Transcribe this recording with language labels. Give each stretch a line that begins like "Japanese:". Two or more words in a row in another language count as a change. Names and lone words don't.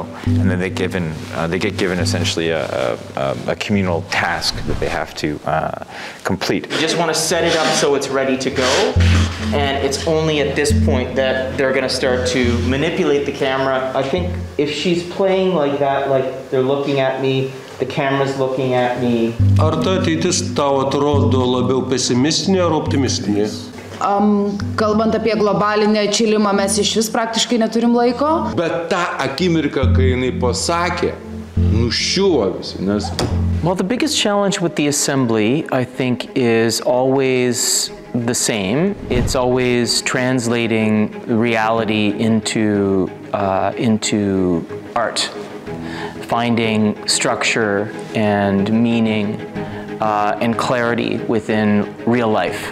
English: And then they get given essentially a communal task that they have to complete. You just want to set it up so it's ready to go, and it's only at this point that they're going to start to manipulate the camera. I think if she's playing like that, like they're looking at me, the camera's looking at me.
Lithuanian: Ar ta ateitis tau atrodo labiau pesimistinė ar optimistinė? Kalbant apie globalinę atšilimą, mes išvis praktiškai neturim laiko. Bet tą akimirką, kai jinai pasakė, nuščiuvo visi, nes...
English: Well, the biggest challenge with the assembly, I think, is always the same. It's always translating reality into art. Finding structure and meaning and clarity within real life.